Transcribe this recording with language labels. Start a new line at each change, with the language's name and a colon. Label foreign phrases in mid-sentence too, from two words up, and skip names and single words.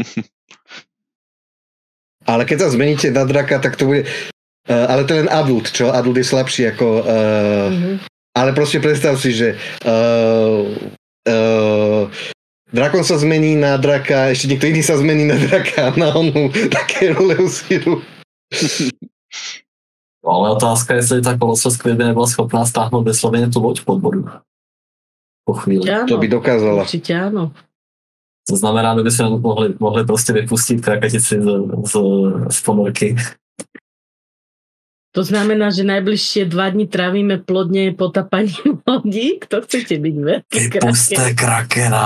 Slovak: Ale keď sa zmeníte na draka, tak to bude... ale to je len adult, čo? Adult je slabší ako... Ale proste predstav si, že... Drakon sa zmení na draka, ešte niekto iný sa zmení na draka, na onu také Leusiru.
Czech: Ale otázka je, jestli ta Colossal Squid by nebyla schopná stáhnout vysloveně tu loď pod vodu. Po chvíli. To by dokázala. Určitě áno. To znamená, že by sme mohli prostě vypustit krakatici z ponorky.
Slovak: To znamená, že najbližšie 2 dni trávime plodne potapaním lodí. Kto chcete byť viac? Vypuste krakena.